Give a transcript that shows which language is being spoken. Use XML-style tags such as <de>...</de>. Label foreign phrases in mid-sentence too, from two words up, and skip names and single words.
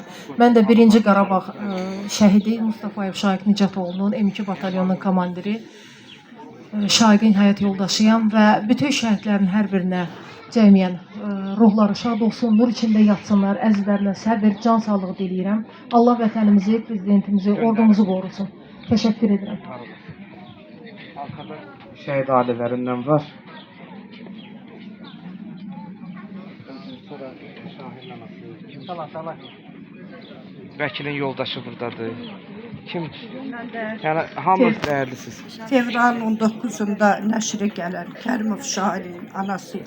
<az>Mən də birinci Qarabağ şəhidi Mustafayev Şaiq Nicatoğlu'nun M2 batalyonunun komandiri, Şaiqin həyat yoldaşıyam və bütün şəhidlərin hər birinə cəmiyyən ruhları şad olsun, nur içində yatsınlar, əzizlərinə səbir, can sağlığı diləyirəm. Allah vətənimizi, prezidentimizi, ordumuzu qorusun.</az> <tr>Teşekkür ederim. Arkada şehit ailelerinden var.</tr> <az>Vəkilin yoldaşı buradadır. Kim? Yəni hamınız dəyərlisiniz. Fevralın 19-unda nəşrə gələn Kərimov şairin anasıyam.</az>